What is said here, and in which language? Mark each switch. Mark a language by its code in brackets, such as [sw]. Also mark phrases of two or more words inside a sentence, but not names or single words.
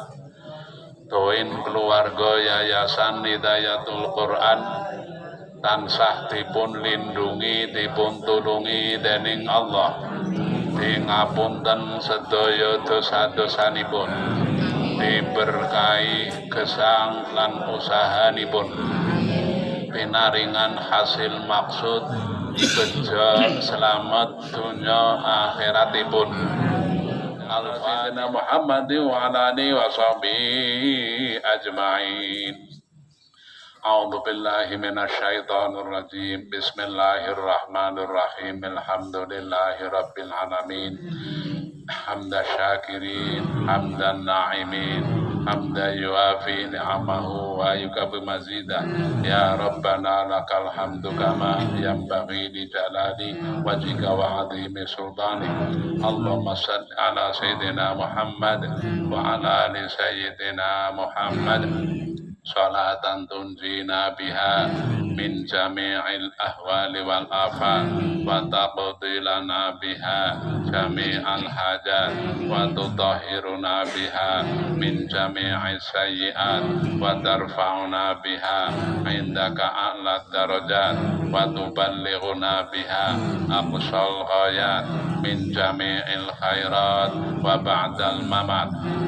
[jv] doin keluarga Yayasan Hidayatul Quran, tansah dipun lindungi, dipun tulungi dening Allah, dingapunten sedaya dosa-dosanipun, diberkahi gesang lan usahanipun, pinaringan hasil maksud, bejo selamat dunya akhiratipun. [ar] الفاتحة محمد وعلى آله وصحبه أجمعين. أعوذ بالله من الشيطان الرجيم. بسم الله الرحمن الرحيم الحمد لله رب العالمين. حمد الشاكرين حمد الناعمين حمدا يوافي نعمه ويكافئ مزيده. يا ربنا لك الحمد كما ينبغي لجلال وجهك وعظيم سلطانك. اللهم صل على سيدنا محمد وعلى آل سيدنا محمد. صلاة تنجينا بها من جميع الأهوال والآفات وتقضي لنا بها جميع الحاجات وتطهرنا بها من جميع السيئات وترفعنا بها عندك أعلى الدرجات وتبلغنا بها أقصى الغايات من جميع الخيرات وبعد الممات.